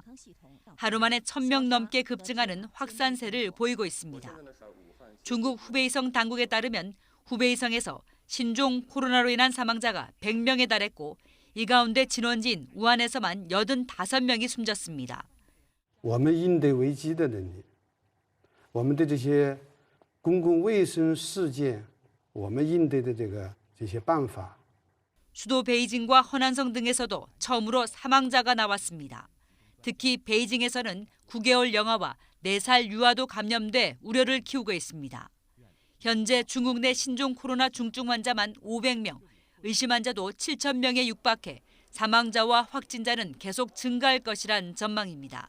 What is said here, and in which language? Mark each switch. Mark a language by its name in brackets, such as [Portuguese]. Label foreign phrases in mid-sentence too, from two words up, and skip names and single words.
[Korean] 하루 만에 1,000명 넘게 급증하는 확산세를 보이고 있습니다. 중국 후베이성 당국에 따르면 후베이성에서 신종 코로나로 인한 사망자가 100명에 달했고 이 가운데 진원지인 우한에서만 85명이 숨졌습니다. [Chinese] 我们应对危机的能力，我们的这些公共卫生事件，我们应对的这些办法。 [Korean] 수도 베이징과 허난성 등에서도 처음으로 사망자가 나왔습니다. 특히 베이징에서는 9개월 영아와 4살 유아도 감염돼 우려를 키우고 있습니다. 현재 중국 내 신종 코로나 중증 환자만 500명, 의심 환자도 7,000명에 육박해 사망자와 확진자는 계속 증가할 것이란 전망입니다.